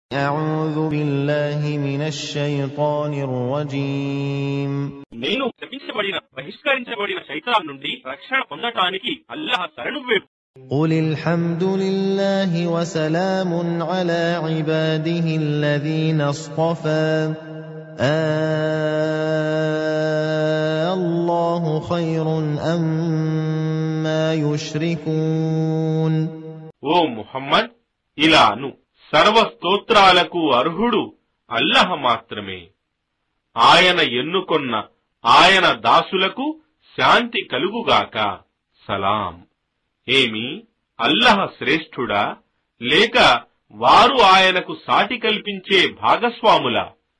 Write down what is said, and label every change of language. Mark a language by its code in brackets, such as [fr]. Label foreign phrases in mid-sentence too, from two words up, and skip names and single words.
[ar] أعوذ بالله من الشيطان الرجيم [te] నేను శపించబడిన బహిష్కరించబడిన శైతాన్ నుండి రక్షణ పొందటానికి అల్లాహ్ శరణు వేడు. [ar] قل الحمد لله وسلام على عباده الذين اصطفى الله خير أما يشركون. [te] ఓ ముహమ్మద్, ఇలాను సర్వ స్తోత్రాలకు అర్హుడు అల్లాహ్ మాత్రమే. ఆయన ఎన్నుకొన్న ఆయన దాసులకు శాంతి కలుగుగాక. సలాం. ఏమి అల్లాహ్ శ్రేష్ఠుడా, లేక వారు ఆయనకు సాటి కల్పించే భాగస్వాములా?